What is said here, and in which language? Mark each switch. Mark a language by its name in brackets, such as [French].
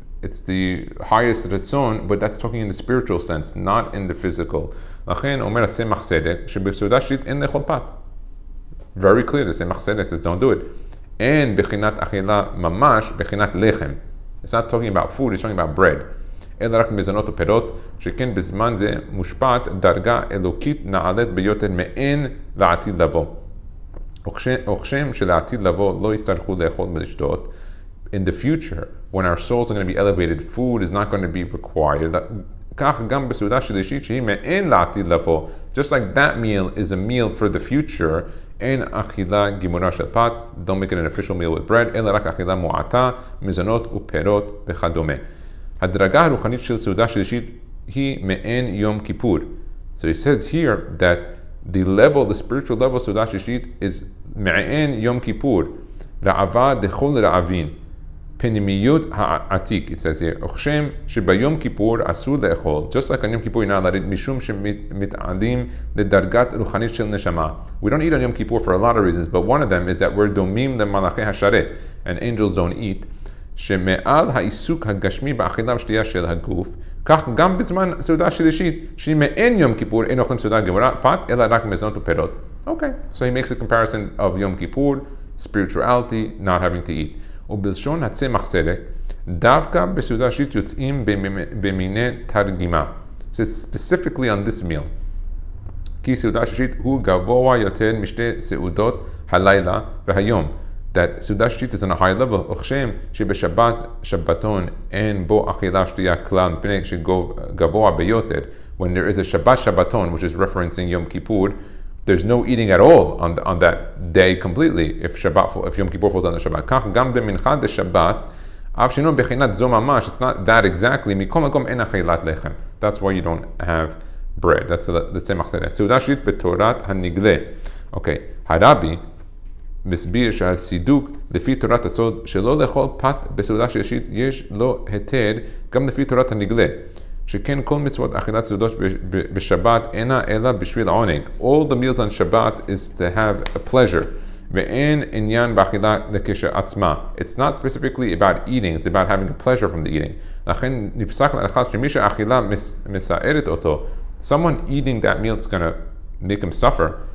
[English] it's the highest ratzon, but that's talking in the spiritual sense, not in the physical. Very clear, the Tzemach Tzedek says don't do it. And [Hebrew] bechinat achila mamash, bechinat lechem. [English] It's not talking about food, it's talking about bread. [Hebrew] אלא רק מזונות ופירות, שכן בזמן זה מושפעת דרגה אלוקית נעלית ביותר מעין לעתיד לבוא. וכשם שלעתיד לבוא לא יצטרכו לאכול ולשתות, [English] in the future, when our souls are going to be elevated, food is not going to be required. [Hebrew] כך גם בסעודה שלישית שהיא מעין לעתיד לבוא. [English] Just like that meal is a meal for the future, [Hebrew] אין אכילה גימורה של פת, [English] don't make it an official meal with bread, [Hebrew] אלא רק אכילה מועטה, מזונות ופירות וכדומה. הדרגה הרוחנית של סעודה שלישית היא מעין יום כיפור. [English] So he says here that the spiritual level of סעודה שלישית is מעין יום כיפור. [Hebrew] רעבה דכל רעבין. פנימיות העתיק, [English] it says here. [Hebrew] וכשם שביום כיפור אסור לאכול, [English] just like on יום כיפור you're not allowed, [Hebrew] משום שמתעלים לדרגת רוחנית של נשמה. [English] We don't eat on יום כיפור for a lot of reasons, but one of them is that we're [Hebrew] דומים למלאכי השרת, [English] and angels don't eat. [Hebrew] שמעל העיסוק הגשמי באכילה ושתייה של הגוף, כך גם בזמן סעודה שלישית, שהיא מעין יום כיפור, אין אוכלים סעודה גמורה, פת, אלא רק מזונות ופירות. [English] Okay, so he makes a comparison of יום כיפור, spirituality, not having to eat. [Hebrew] ובלשון הצמח צדק, דווקא בסעודה שלישית יוצאים במיני תרגימה. [English] So specifically on this meal. [Hebrew] כי סעודה שלישית הוא גבוה יותר משתי סעודות הלילה והיום. [English] That סעודה שלישית is on a higher level. [Hebrew] וכשם שבשבת, שבתון, אין בו אכילה שתייה כלל, מפני שגבוה ביותר. [English] When there is a Shabbat Shabbaton, which is referencing Yom Kippur, there's no eating at all on that day completely, if Yom Kippur falls on the Shabbat. [Hebrew] כך גם במנחה דשבת, אף שאינו בחינת זו ממש, [English] it's not that exactly, [Hebrew] מכל מקום אין אכילת לחם. [English] That's why you don't have bread. That's the tzemach tzedek. [Hebrew] סעודה שלישית בתורת הנגלה. אוקיי, הרבי מסביר שהסידוק לפי תורת הסוד שלא לאכול פת בסעודה שלישית יש לו היתר גם לפי תורת הנגלה. שכן כל מצוות אכילת סעודות בשבת אינה אלא בשביל העונג. [English] All the meals on Shabbat is to have a pleasure. [Hebrew] ואין עניין באכילה לכשעצמה. [English] It's not specifically about eating, it's about having a pleasure from the eating. [Hebrew] לכן נפסק להלכה שמי שהאכילה מסערת אותו, [English] someone eating that meal is going to make him suffer.